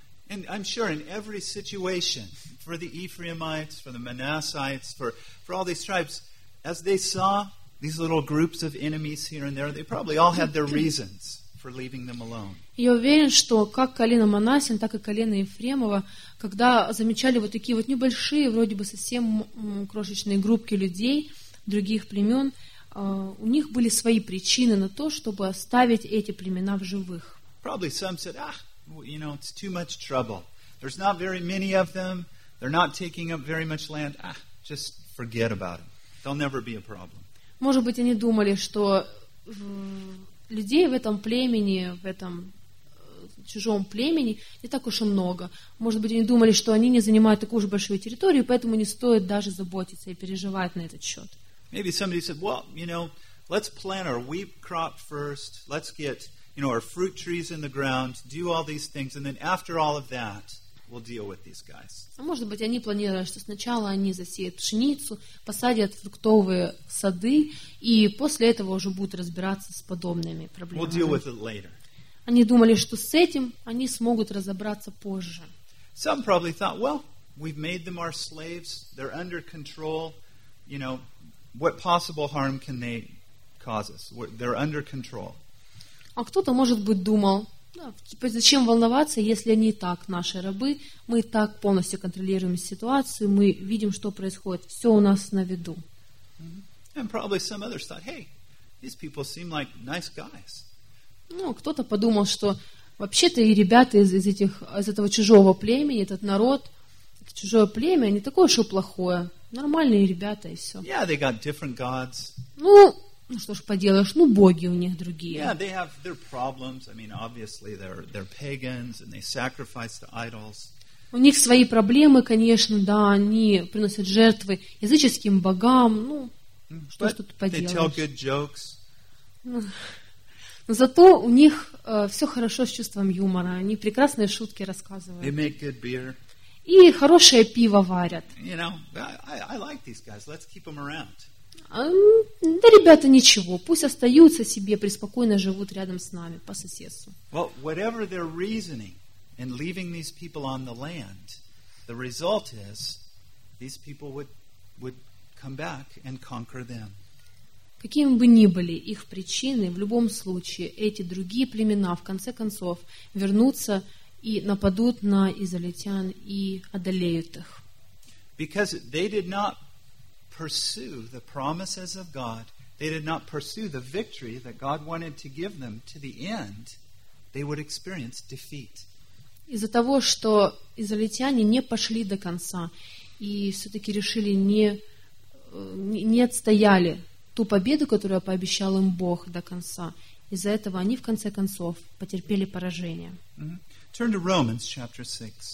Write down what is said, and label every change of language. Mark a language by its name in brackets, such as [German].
[English] And I'm sure in every situation, for the Ephraimites, for the Manassites, for all these tribes, as they saw these little groups of enemies here and there, they probably all had their reasons for leaving them alone. [Russian] Я уверен, что как колено Манассиин, так и колено Ефремова, когда замечали вот такие вот небольшие, вроде бы совсем крошечные группки людей других племен, у них были свои причины на то, чтобы оставить эти племена в живых. [English] Probably some said, you know, it's too much trouble. There's not very many of them. They're not taking up very much land. Just forget about it. They'll never be a problem. [Russian] Может быть, они думали, что людей в этом племени, в этом чужом племени, не так уж и много. Может быть, они думали, что они не занимают такую уж большую территорию, поэтому не стоит даже заботиться и переживать на этот счет. [English] Maybe somebody said, well, you know, let's plant our wheat crop first. Let's get, you know, our fruit trees in the ground, do all these things, and then after all of that, we'll deal with these guys. [Russian] А может быть, они планировали, что сначала они засеют пшеницу, посадят фруктовые сады, и после этого уже будут разбираться с подобными проблемами. [English] We'll deal with it later. [Russian] Они думали, что с этим они смогут разобраться позже. [English] Some probably thought, well, we've made them our slaves, they're under control, you know, what possible harm can they cause us? They're under control. [Russian] А кто-то, может быть, думал, зачем волноваться, если они и так наши рабы, мы и так полностью контролируем ситуацию, мы видим, что происходит, все у нас на виду. [English] And probably some others thought, hey, these people seem like nice guys. [Russian] Ну, кто-то подумал, что вообще-то и ребята из этого чужого племени, этот народ, чужое племя, не такое уж и плохое. Нормальные ребята и все. [English] Yeah, they got different gods. [Russian] Ну, что ж поделаешь, ну, боги у них другие. [English] Yeah, they have their problems. I mean, obviously, they're pagans, and they sacrifice to idols. [Russian] У них свои проблемы, конечно, да, они приносят жертвы языческим богам, ну, что ж тут поделаешь. [English] They tell good jokes. [Russian] Но зато у них все хорошо с чувством юмора. Они прекрасные шутки рассказывают. [English] They make good beer. [Russian] И хорошее пиво варят. [English] You know, I like these guys. Let's keep them around. [Russian] Да, ребята, ничего. Пусть остаются себе, преспокойно живут рядом с нами, по соседству. [English] Well, whatever their reasoning in leaving these people on the land, the result is these people would come back and conquer them. [Russian] Какими бы ни были их причины, в любом случае, эти другие племена, в конце концов, вернутся и нападут на израильтян и одолеют их. [English] Because they did not pursue the promises of God, they did not pursue the victory that God wanted to give them to the end, they would experience defeat. [Russian] Из-за того, что израильтяне не пошли до конца и все-таки решили не отстояли ту победу, которую пообещал им Бог до конца. Из-за этого они, в конце концов, потерпели поражение. [English] Mm-hmm. Turn to Romans, chapter 6.